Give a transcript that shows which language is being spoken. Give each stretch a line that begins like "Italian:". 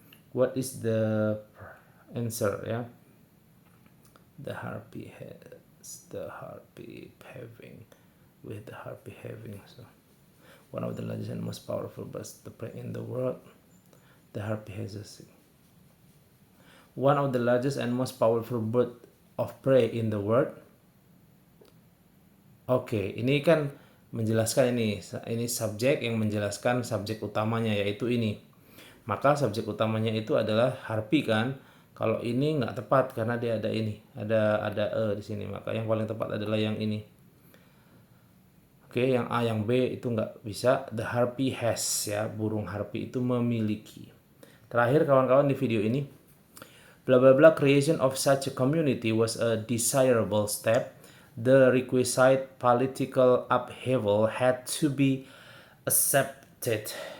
English: What is the answer? Yeah, the harpy has the harpy having, with the harpy having, so one of the largest and most powerful birds of prey in the world, the harpy has a one of the largest and most powerful bird of prey in the world.
Indonesian: Oke, ini kan menjelaskan ini subjek yang menjelaskan subjek utamanya, yaitu ini. Maka subjek utamanya itu adalah harpy kan. Kalau ini nggak tepat karena dia ada ini, ada di sini. Maka yang paling tepat adalah yang ini. Oke, yang A, yang B itu nggak bisa.
English: The harpy has,
Indonesian: ya, burung harpy itu memiliki. Terakhir kawan-kawan di video ini,
English: bla bla bla, creation of such a community was a desirable step. The requisite political upheaval had to be accepted.